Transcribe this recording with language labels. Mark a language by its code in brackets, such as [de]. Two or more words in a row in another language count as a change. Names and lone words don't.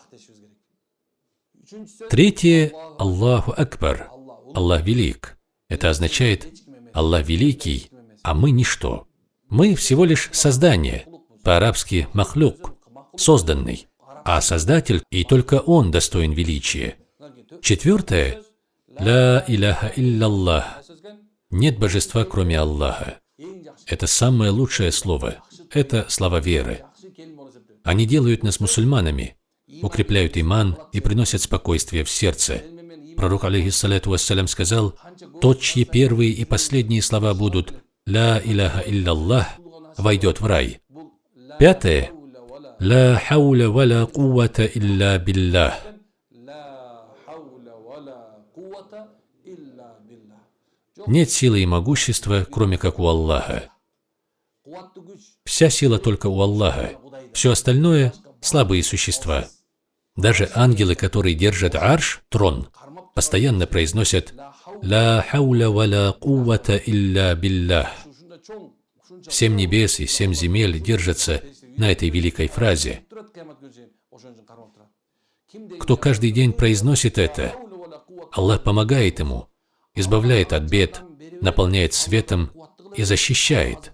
[ar] Третье – الله أكبر. [ru] Аллах велик. Это означает: Аллах великий, а мы ничто. Мы всего лишь создание. По-арабски махлюк, созданный. А Создатель, и только Он достоин величия. Четвертое – [ar] لا إله إلا الله. [ru] Нет божества, кроме Аллаха. Это самое лучшее слово. Это слова веры. Они делают нас мусульманами, укрепляют иман и приносят спокойствие в сердце. Пророк, [ar] عليه الصلاة والسلام, [ru] сказал: тот, чьи первые и последние слова будут [ar] «لا إله إلا الله», [ru] войдет в рай. Пятое – [ar] «لا حول ولا قوة إلا بالله». [ru] Нет силы и могущества, кроме как у Аллаха. Вся сила только у Аллаха. Все остальное – слабые существа. Даже ангелы, которые держат арш, трон, постоянно произносят [ar] «لا حول ولا قوة إلا بالله». [ru] 7 небес и 7 земель держатся на этой великой фразе. Кто каждый день произносит это, Аллах помогает ему, избавляет от бед, наполняет светом и защищает.